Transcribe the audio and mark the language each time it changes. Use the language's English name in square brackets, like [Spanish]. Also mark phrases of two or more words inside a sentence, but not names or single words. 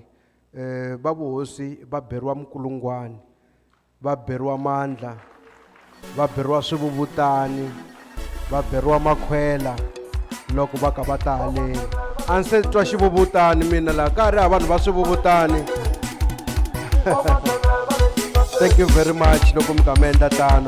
[Tsonga] Va vuhosi va beriwa Mukulungwani, va beriwa Mandla, va beriwa Swivuvutani, va beriwa Makhwela loko va ka va ta haleni. A ndzi se twa Xivuvutani mina laha ka ha ri vanhu va Swivuvutani. [English] Thank you very much [Tsonga] loko mi ka mi endla tano.